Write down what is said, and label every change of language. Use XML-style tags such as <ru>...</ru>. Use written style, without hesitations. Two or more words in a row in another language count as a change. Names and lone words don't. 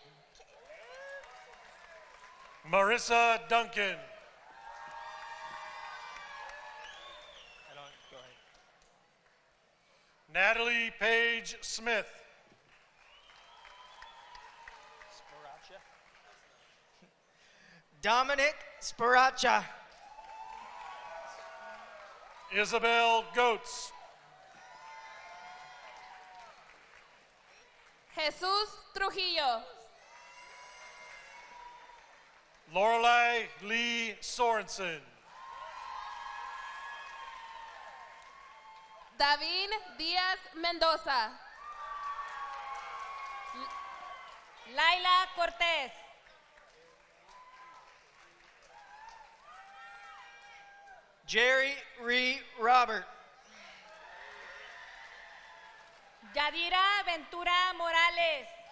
<es>Marissa Duncan. Natalie Page Smith. Dominic Sparacha. Isabel Goetz. Jesús Trujillo. Lorelei Lee Sorensen. David Díaz Mendoza. Laila Cortés. Jerry Ree Robert. Yadira Ventura Morales.</es>